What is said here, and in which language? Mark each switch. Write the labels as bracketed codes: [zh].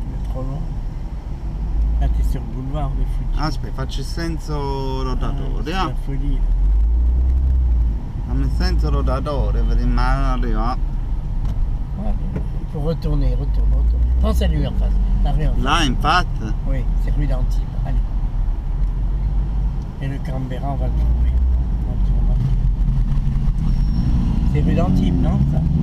[fr] Trop loin. Là t'es sur le boulevard, on est foutu. [it] Aspetta, faccio il senso rotatore, [fr] c'est la folie. [it] Fammi il senso rotatore, vediamo arriva. [fr] Ouais, il faut retourner. Prends celle-là en face. La rue en face. [it] Là, infatti. [fr] Oui, c'est rue d'Antibes. Allez. Et le Canberra, on va le trouver. On tourne. C'est rue d'Antibes, non ça?